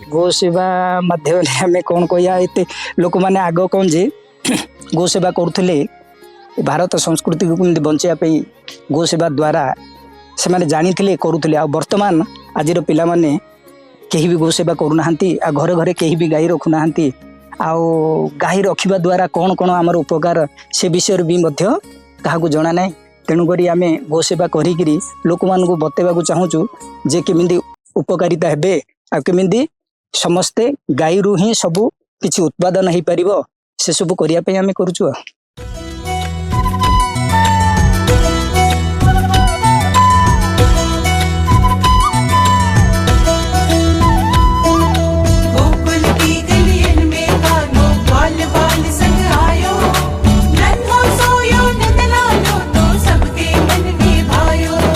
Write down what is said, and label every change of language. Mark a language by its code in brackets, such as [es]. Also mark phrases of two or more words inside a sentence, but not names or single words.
[or] ଗୋ ସେବା ମାଧ୍ୟମରେ ଆମେ କ'ଣ କହିବା, ଏତେ ଲୋକମାନେ ଆଗ କ'ଣ ଯେ ଗୋ ସେବା କରୁଥିଲେ, ଭାରତ ସଂସ୍କୃତିକୁ କେମିତି ବଞ୍ଚାଇବା ପାଇଁ ଗୋ ସେବା ଦ୍ୱାରା ସେମାନେ ଜାଣିଥିଲେ କରୁଥିଲେ, ଆଉ ବର୍ତ୍ତମାନ ଆଜିର ପିଲାମାନେ କେହି ବି ଗୋ ସେବା କରୁନାହାନ୍ତି, ଆଉ ଘରେ ଘରେ କେହି ବି ଗାଈ ରଖୁନାହାନ୍ତି, ଆଉ ଗାଈ ରଖିବା ଦ୍ୱାରା କ'ଣ କ'ଣ ଆମର ଉପକାର ସେ ବିଷୟରେ ବି ମଧ୍ୟ କାହାକୁ ଜଣା ନାହିଁ। ତେଣୁକରି ଆମେ ଗୋ ସେବା କରିକିରି ଲୋକମାନଙ୍କୁ ବତେଇବାକୁ ଚାହୁଁଛୁ ଯେ କେମିତି ଉପକାରିତା ହେବେ, ଆଉ କେମିତି ସମସ୍ତେ ଗାଈରୁ ହିଁ ସବୁ କିଛି ଉତ୍ପାଦନ ହେଇପାରିବ, ସେସବୁ କରିବା ପାଇଁ ଆମେ କରୁଛୁ। [hi] गोकुल की गलियन में गानो बाल बाल संग आयो, नन्हो सोयो नंदलालो तो सबके मन में भायो।